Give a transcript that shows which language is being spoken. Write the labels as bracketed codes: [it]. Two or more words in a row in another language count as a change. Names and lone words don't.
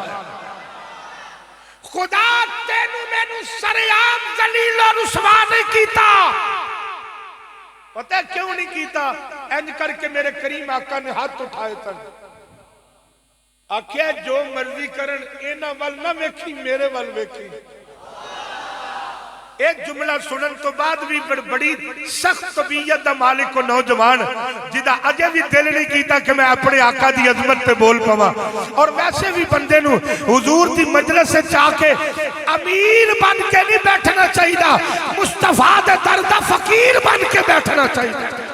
[pa] خدا تینو مینو سریام ذلیل و رسوا نہیں کیتا. پتہ کیوں نہیں کیتا؟ انج کر کے میرے کریم آقا نے ہاتھ اٹھائے تھے, آکھیا جو مرضی کرن اینا وال نہ ویکھی میرے وال ویکھی. ایک جملہ سنن تو بعد بھی بڑی سخت طبیعت دا مالک و نوجوان جدا اجے بھی دل نہیں کیتا کہ میں اپنے آقا دی عظمت پہ بول پاواں. اور ویسے بھی بندے نو حضور دی مجلس سے چاہ کے امیر بن کے نہیں بیٹھنا چاہیے, مصطفیٰ دے در دا فقیر بن کے بیٹھنا چاہیے.